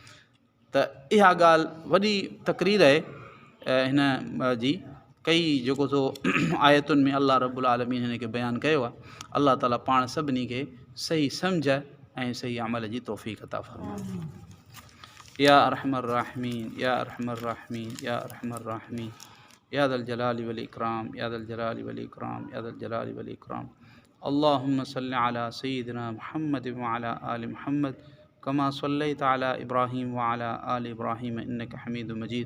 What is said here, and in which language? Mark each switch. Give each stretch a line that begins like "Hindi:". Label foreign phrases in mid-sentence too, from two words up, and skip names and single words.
Sindhi: त इहा ॻाल्हि वॾी तक़रीर आहे हिन जी कई जेको सो आयतुनि में
Arabic: الله رب العالمين
Sindhi: हिन खे बयानु कयो आहे। अलाह ताला पाण सभिनी खे सही सम्झ ऐं सही अमल जी तौफ़ीक़ अता फ़रमाए।
Arabic: يا أرحم الراحمين، يا أرحم الراحمين، يا أرحم الراحمين، يا ذا الجلال والإكرام، يا ذا الجلال والإكرام، يا ذا الجلال والإكرام. اللهم صل على سيدنا محمد و على آل محمد كما صليت على إبراهيم و على آل إبراهيم إنك حميد مجيد.